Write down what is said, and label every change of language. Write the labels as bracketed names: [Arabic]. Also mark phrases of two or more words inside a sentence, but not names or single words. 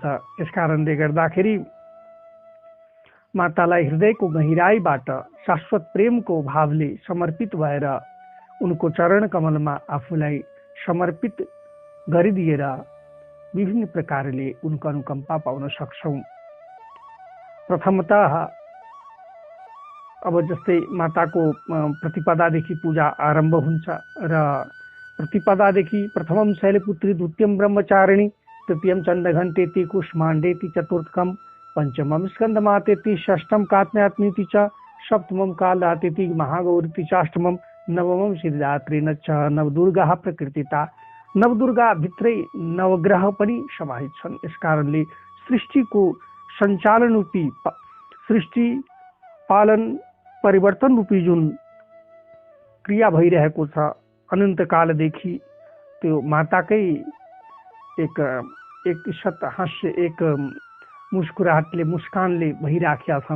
[Nepali] यसकारणले गर्दाखेरि मातालाई हृदयको गहिराईबाट शाश्वत प्रेमको भावले समर्पित भएर उनको चरण कमलमा आफूलाई समर्पित गरिदिएर विभिन्न प्रकारले उनको अनुकम्पा पाउन सक्छौं। प्रथमतः अब जस्तै माताको प्रतिपदादेखि पूजा आरम्भ हुन्छ र प्रतिपदादेखि [Sanskrit] प्रथमं शैलपुत्री द्वितीयं ब्रह्मचारिणी तृतीयं चण्डघण्टेति कुष्माण्डेति चतुर्थकं पंचमं स्कंदमातेति षष्ठं कात्यात्मीति च सप्तमं कालरातेति महागौरीति च अष्टमं नवमं सिद्धिदात्री न च नवदुर्गा प्रकृतिता। [Nepali] नवदुर्गा भित्रै नवग्रह पनि समाहित छन्। यसकारणले सृष्टिको सञ्चालन रूपी सृष्टि पालन परिवर्तन रूपी जुन क्रिया भइरहेको छ अनन्त कालदेखि त्यो माताकै एक सत हास्य एक मुस्कुराहटले मुस्कानले भइराखेका छन्।